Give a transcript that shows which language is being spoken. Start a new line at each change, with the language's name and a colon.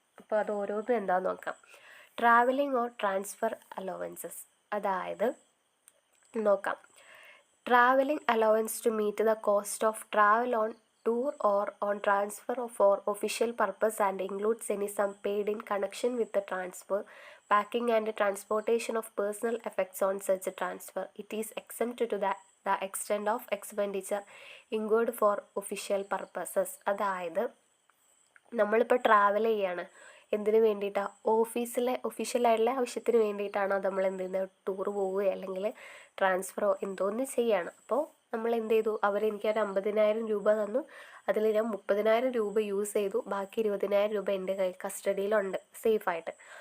Malayalam: അപ്പോൾ അത് ഓരോന്നും എന്താണെന്ന് നോക്കാം. ട്രാവലിംഗ് ഓർ ട്രാൻസ്ഫർ അലവൻസസ്, അതായത് നോക്കാം.
English: Travelling allowance to meet the cost of travel on tour or on transfer for official purpose and includes any sum paid in connection with the transfer, packing and transportation of personal effects on such a transfer. It is exempt to the extent of expenditure incurred for official purposes.
Malayalam: അതായത് നമ്മളിപ്പോൾ travel ചെയ്യാണ്, എന്തിനു വേണ്ടിയിട്ടാണ്, ഒഫീഷ്യലായിട്ടുള്ള ആവശ്യത്തിന് വേണ്ടിയിട്ടാണ് നമ്മൾ എന്ത് ചെയ്യുന്നത്, ടൂർ പോവുകയോ അല്ലെങ്കിൽ ട്രാൻസ്ഫറോ എന്തോന്ന് ചെയ്യാണ്. അപ്പോൾ നമ്മൾ എന്ത് ചെയ്തു, അവരെനിക്കൊരു 50,000 രൂപ തന്നു, അതിൽ ഞാൻ 30,000 രൂപ യൂസ് ചെയ്തു, ബാക്കി 20,000 രൂപ എൻ്റെ കസ്റ്റഡിയിലുണ്ട് സേഫായിട്ട്.